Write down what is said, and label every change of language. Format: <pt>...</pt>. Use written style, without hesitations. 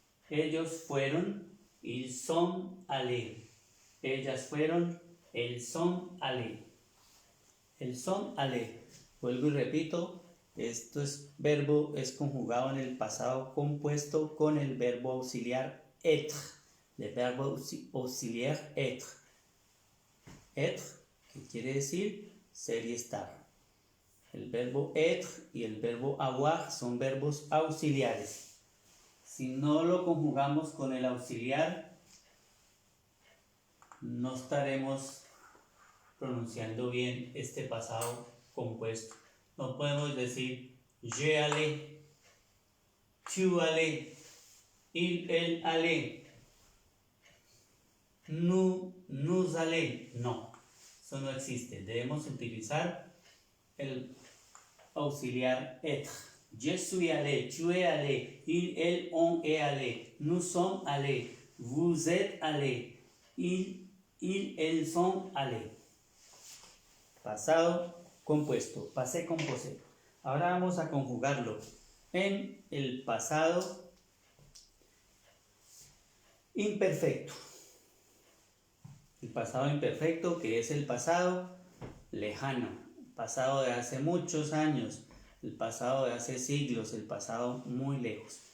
<es>Ellos fueron,</es> <fr>ils sont allés.</fr> <es>Ellas fueron,</es> <fr>elles sont allés. Elles sont allés.</fr> <es>Vuelvo y repito, esto es verbo, es conjugado en el pasado compuesto con el verbo auxiliar être. El verbo auxiliar être. Être, que quiere decir ser y estar. El verbo être y el verbo avoir son verbos auxiliares. Si no lo conjugamos con el auxiliar, no estaremos pronunciando bien este pasado compuesto. No podemos decir</es> <fr>je allé, tu allé, il, elle allé, nous allé.</fr> <es>No, eso no existe. Debemos utilizar el auxiliar être.</es> <fr>Je suis allé, tu es allé, il, elle, on est allé, nous sommes allés, vous êtes allés, ils, elles sont allés.</fr> <es>Pasado compuesto,</es> <fr>passé composé.</fr> <es>Ahora vamos a conjugarlo en el pasado imperfecto. El pasado imperfecto, que es el pasado lejano, el pasado de hace muchos años, el pasado de hace siglos, el pasado muy lejos.</es>